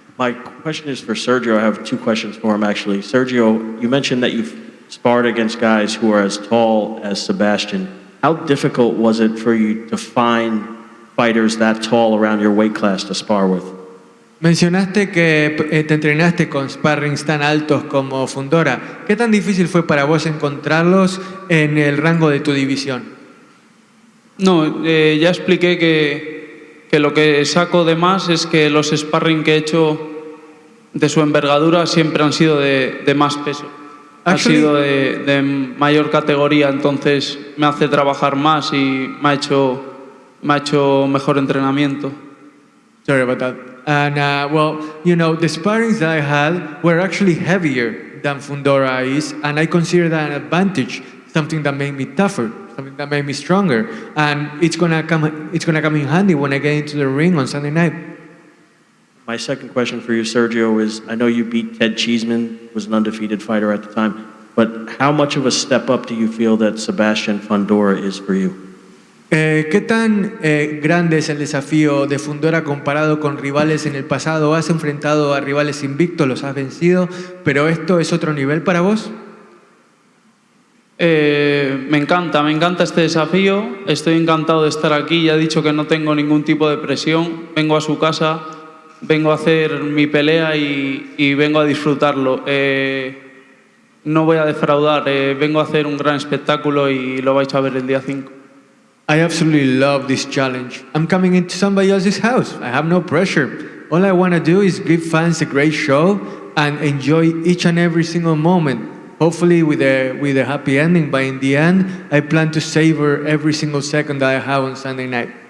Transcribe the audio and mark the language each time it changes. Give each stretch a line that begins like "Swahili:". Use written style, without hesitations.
English: My question is for Sergio. I have two questions for him, actually. Sergio, you mentioned that you've sparred against guys who are as tall as Sebastian. How difficult was it for you to find fighters that tall around your weight class to spar with?
Spanish: Mencionaste que te entrenaste con sparrings tan altos como Fundora. ¿Qué tan difícil fue para vos encontrarlos en el rango de tu división? No, ya expliqué que lo que saco de más es que los sparring que he hecho de su envergadura siempre han sido de más peso. Han sido de mayor categoría, entonces me hace trabajar más y me ha hecho mejor entrenamiento.
English: Sorry about that. And well, you know, the sparrings that I had were actually heavier than Fundora is, and I consider that an advantage, something that made me tougher, something that made me stronger, and it's gonna come in handy when I get into the ring on Sunday night. My second question for you, Sergio, is I know you beat Ted Cheeseman, who was an undefeated fighter at the time, but how much of a step up do you feel that Sebastian Fundora is for you?
Spanish: ¿Qué tan grande es el desafío de Fundora comparado con rivales en el pasado? ¿Has enfrentado a rivales invictos, los has vencido, pero esto es otro nivel para vos? Me encanta este desafío, estoy encantado de estar aquí, ya he dicho que no tengo ningún tipo de presión, vengo a su casa, vengo a hacer mi pelea y vengo a disfrutarlo. No voy a defraudar, vengo a hacer un gran espectáculo y lo vais a ver el día 5.
English: I absolutely love this challenge. I'm coming into somebody else's house. I have no pressure. All I want to do is give fans a great show and enjoy each and every single moment. Hopefully with a happy ending, but in the end, I plan to savor every single second that I have on Sunday night.